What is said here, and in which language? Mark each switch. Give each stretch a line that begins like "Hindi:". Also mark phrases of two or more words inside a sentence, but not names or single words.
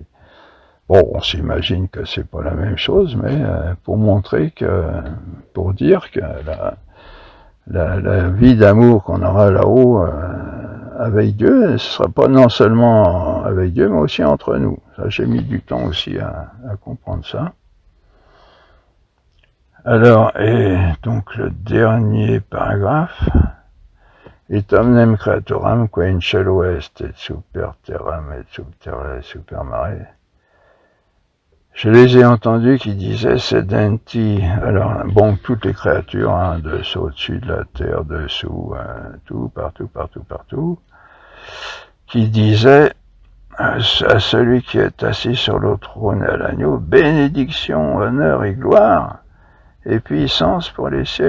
French: Bon, on s'imagine que c'est pas la même chose, mais pour dire que la vie d'amour qu'on aura là-haut avec Dieu, ce sera pas non seulement avec Dieu, mais aussi entre nous. Ça, j'ai mis du temps aussi à comprendre ça. Alors, et donc le dernier paragraphe,
Latin: et omnem creaturam qua in cielo est et super terram et super mare.
French: Je les ai entendus qui disaient sedenti, alors bon, toutes les créatures, au-dessus de la terre, dessous, tout, partout. qui disait à celui qui est assis sur le trône et à l'agneau, bénédiction, honneur et gloire, et puissance pour les siècles.